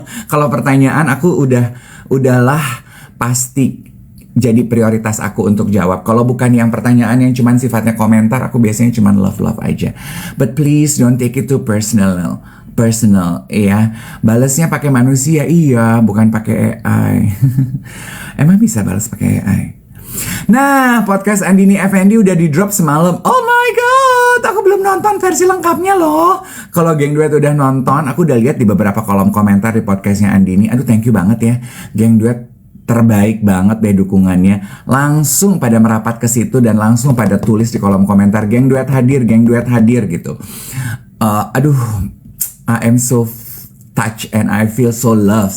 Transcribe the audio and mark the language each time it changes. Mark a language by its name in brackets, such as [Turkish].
[Indonesian] Kalau pertanyaan aku udahlah pasti jadi prioritas aku untuk jawab. Kalau bukan yang pertanyaan yang cuman sifatnya komentar, aku biasanya cuman love aja. [English] But please don't take it too personal ya. [Indonesian] Balesnya pakai manusia, iya, bukan pakai AI. Emang bisa balas pakai AI? Nah, podcast Andini Effendi udah di drop semalam. [English] Oh my god, [Indonesian] aku belum nonton versi lengkapnya loh. Kalau geng duet udah nonton, aku udah lihat di beberapa kolom komentar di podcastnya Andini. Aduh, thank you banget ya, geng duet. Terbaik banget deh dukungannya. Langsung pada merapat ke situ dan langsung pada tulis di kolom komentar, geng duet hadir gitu. [English] Aduh, I am so touched and I feel so loved.